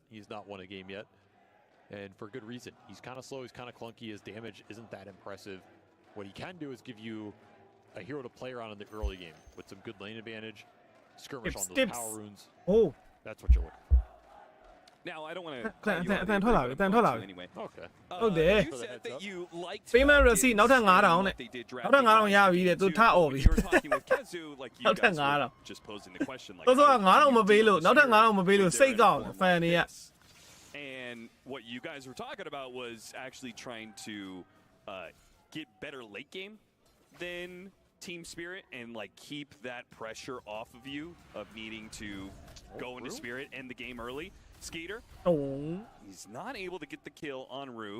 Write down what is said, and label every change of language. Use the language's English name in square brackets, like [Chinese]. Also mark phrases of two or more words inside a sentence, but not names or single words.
[English] He's not won a game yet. And for good reason. He's kind of slow, he's kind of clunky, his damage isn't that impressive. What he can do is give you a hero to play around in the early game with some good lane advantage, skirmish on those power runes. Oh, that's what you're looking for. Now, I don't want to... [Burmese] တန်ထွက်လာပြီတန်ထွက်လာပြီ [English] Anyway. Okay. [Burmese] ဟုတ်တယ် [English] You said that you liked... Payment receipt [Burmese] နောက်ထပ်9000နဲ့နောက်ထပ်9000ရပြီတဲ့သူထအော်ပြီ [English] You were talking with Kazu, like you [Burmese] နောက်ထပ် [English] guys were [Burmese] 9000 [English] just posing the question like... [Burmese] တော့ဆို9000မပေးလို့နောက်ထပ်9000မပေးလို့စိတ်ကောက်ဖန်တွေက [English] And what you guys were talking about was actually trying to get better late game than Team Spirit and like keep that pressure off of you of needing to go into Spirit, end the game early. Skeeter, he's not able to get the kill on Rue.